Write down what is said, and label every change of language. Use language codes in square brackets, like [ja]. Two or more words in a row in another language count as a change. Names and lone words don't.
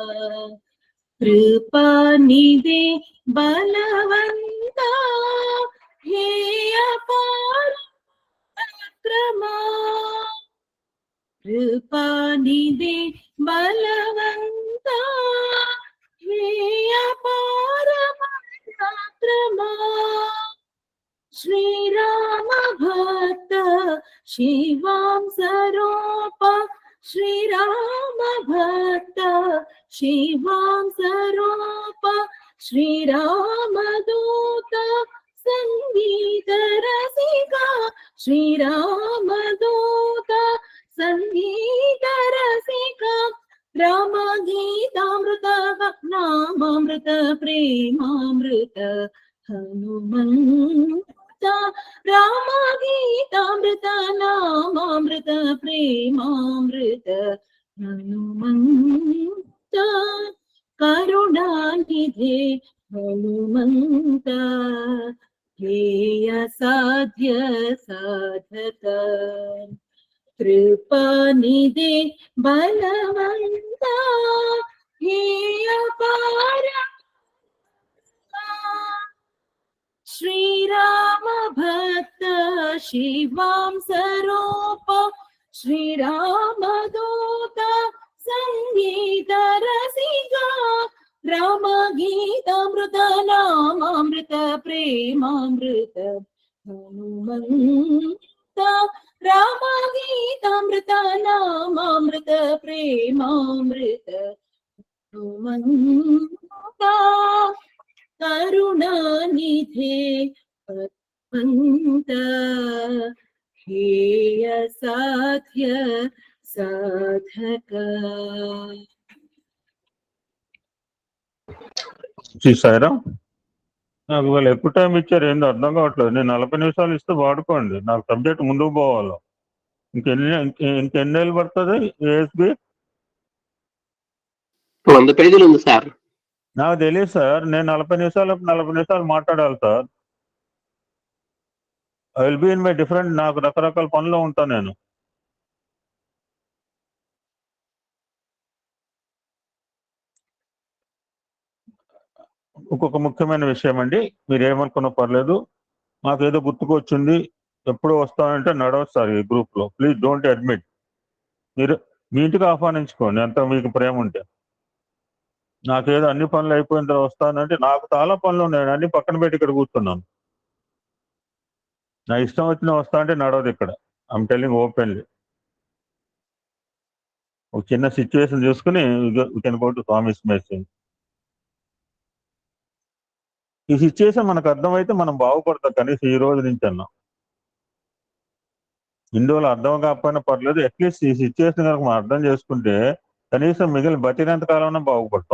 [sa] కృపానిధి బలవంత హేయ పరాక్రమా, కృపానిధి బలవంత హేయ పరాక్రమా, శ్రీరామ భక్త शिवां स्वरूप श्रीराम भक्त शिवां स्वरूप श्रीराम दूत संगीत रसिका श्रीराम दूत संगीत रसिका राम गीतामृत नामामृत प्रेमामृत हनुमंत राम गीतामृत नामामृत प्रेमामृत हनुमंत करुणानिधे हनुमंत हेय साध्य साधक कृपानिधे बलवंत हेय पार श्रीराम भक्त शिवां स्वरूप श्रीराम दूत संगीत रसिका राम गीतामृत नामामृत प्रेमामृत हनुमंत राम गीतामृत नामामृत प्रेमामृत हनुमंत करुणानिधे हनुमंत हेय साध्य साधक [te] చూసారా నాకు వాళ్ళు ఎక్కువ టైం ఇచ్చారు, ఏందో అర్థం కావట్లేదు. నేను 40 నిమిషాలు ఇస్తే వాడుకోండి, నాకు సబ్జెక్ట్ ముందుకు పోవాలి. ఇంకెన్నేళ్ళు పడుతుంది ఏఎస్బి? 100 పేజీలు ఉంది సార్. నాకు తెలియదు సార్, నేను 40 నిమిషాలు మాట్లాడాలి సార్. [en] I will be in my different, [te] నాకు రకరకాల పనులు ఉంటాను నేను. ఇంకొక ముఖ్యమైన విషయం అండి, మీరు ఏమనుకున్నా పర్లేదు, మాకేదో గుర్తుకొచ్చింది ఎప్పుడు వస్తానంటే నడవచ్చు సార్ ఈ గ్రూప్లో. [en] Please don't admit. [te] మీరు మీ ఇంటికి ఆహ్వానించుకోండి ఎంత మీకు ప్రేమ ఉంటే. నాకేదో అన్ని పనులు అయిపోయిన తర్వాత వస్తానంటే నాకు చాలా పనులు ఉన్నాయి, అన్ని పక్కన పెట్టి ఇక్కడ కూర్చున్నాను. నా ఇష్టం వచ్చిన వస్తా అంటే నడవదు ఇక్కడ. [en] I'm telling openly. [te] ఒక చిన్న సిచ్యువేషన్ చూసుకుని [en] you can go to Swami's message. [te] ఈ సిచ్యువేషన్ మనకు అర్థమైతే మనం బాగుపడతాం. కనీసం ఈ రోజు నుంచి అన్నా ఇందులో అర్థం కాకపోయినా పర్లేదు, అట్లీస్ట్ ఈ సిచ్యువేషన్ కనుక మనం అర్థం చేసుకుంటే కనీసం మిగిలిన బతినంత కాలంలో బాగుపడతాం.